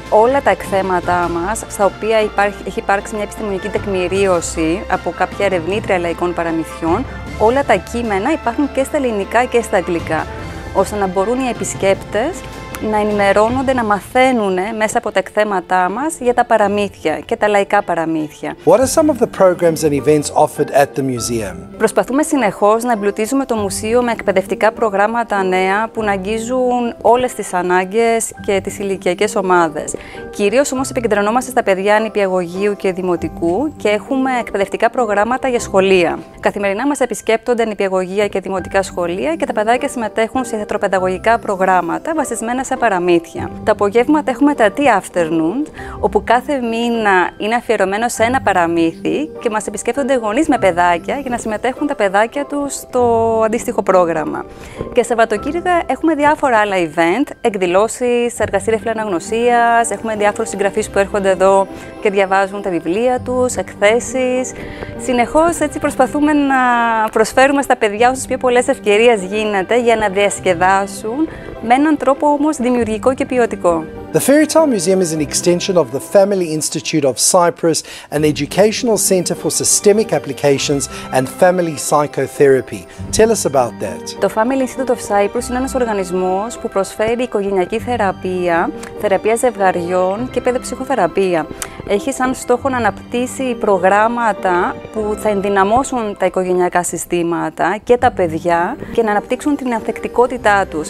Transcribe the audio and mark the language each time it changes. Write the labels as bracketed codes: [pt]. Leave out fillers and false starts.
[el] Όλα τα εκθέματά μας, στα οποία έχει υπάρξει μια επιστημονική τεκμηρίωση από κάποια ερευνήτρια λαϊκών παραμυθιών, όλα τα κείμενα υπάρχουν και στα ελληνικά και στα αγγλικά, ώστε να μπορούν οι επισκέπτες να ενημερώνονται, να μαθαίνουν μέσα από τα εκθέματά μας για τα παραμύθια και τα λαϊκά παραμύθια. [en] What are some of the programs and events offered at the museum? [el] Προσπαθούμε συνεχώς να εμπλουτίζουμε το μουσείο με εκπαιδευτικά προγράμματα νέα που να αγγίζουν όλες τις ανάγκες και τις ηλικιακές ομάδες. Κυρίως όμως επικεντρωνόμαστε στα παιδιά νηπιαγωγείου και δημοτικού και έχουμε εκπαιδευτικά προγράμματα για σχολεία. Καθημερινά μας επισκέπτονται νηπιαγωγεία και δημοτικά σχολεία και τα παιδάκια συμμετέχουν σε θεατροπαιδαγωγικά προγράμματα βασισμένα σε παραμύθια. Τα απογεύματα έχουμε τα tea afternoon, όπου κάθε μήνα είναι αφιερωμένο σε ένα παραμύθι και μας επισκέπτονται γονείς με παιδάκια για να συμμετέχουν τα παιδάκια τους στο αντίστοιχο πρόγραμμα. Και Σαββατοκύριακα έχουμε διάφορα άλλα event, εκδηλώσεις, εργαστήρια φιλαναγνωσίας, έχουμε διάφορους συγγραφείς που έρχονται εδώ και διαβάζουν τα βιβλία τους, εκθέσεις. Συνεχώς έτσι προσπαθούμε να προσφέρουμε στα παιδιά όσες πιο πολλές ευκαιρίες γίνεται για να διασκεδάσουν με έναν τρόπο όμως δημιουργικό και ποιοτικό. [en] The Fairytale Museum is an extension of the Family Institute of Cyprus, an educational center for systemic applications and family psychotherapy. Tell us about that. [el] Το Family Institute of Cyprus είναι ένας οργανισμός που προσφέρει οικογενειακή θεραπεία, θεραπεία ζευγαριών και παιδοψυχοθεραπεία. Έχει σαν στόχο να αναπτύσσει προγράμματα που θα ενδυναμώσουν τα οικογενειακά συστήματα και τα παιδιά και να αναπτύξουν την ανθεκτικότητά τους.